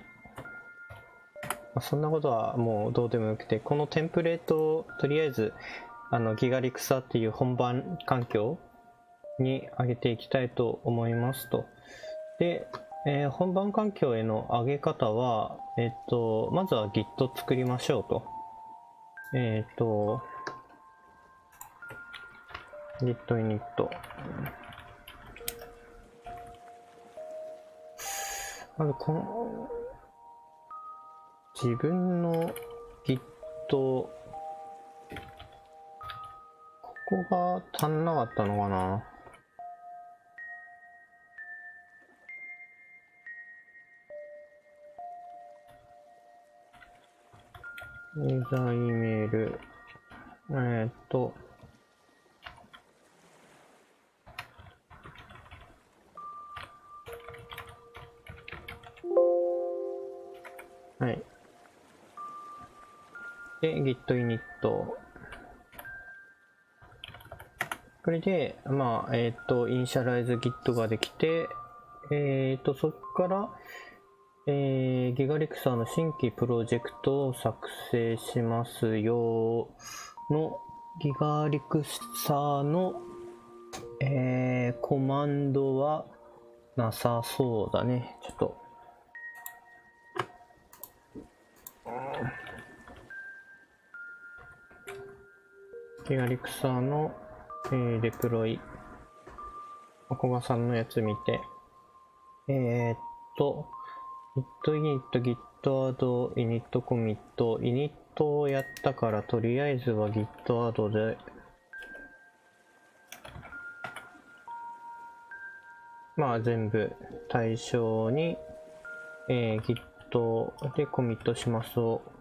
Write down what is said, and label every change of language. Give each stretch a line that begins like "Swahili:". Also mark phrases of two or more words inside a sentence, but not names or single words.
Japanese: まあ、そんなことはもうどうでもよくて、このテンプレートをとりあえず、ギガリクサっていう本番環境に上げていきたいと思いますと。で、本番環境への上げ方は、まずは Git 作りましょうと。Git init。まず自分の Git、ここが足んなかったのかな。ユーザー E メール、はい。で、Git init。これで、まあ、イニシャライズ Git ができて、そこから、ギガリクサーの新規プロジェクトを作成しますよのギガリクサーの、コマンドはなさそうだね。ちょっと。ギガリクサーの、デプロイ。小賀さんのやつ見て。
English: git init git add init commit init
Japanese: をやったからとりあえずは git add でまあ全部対象に、git でコミットしますと。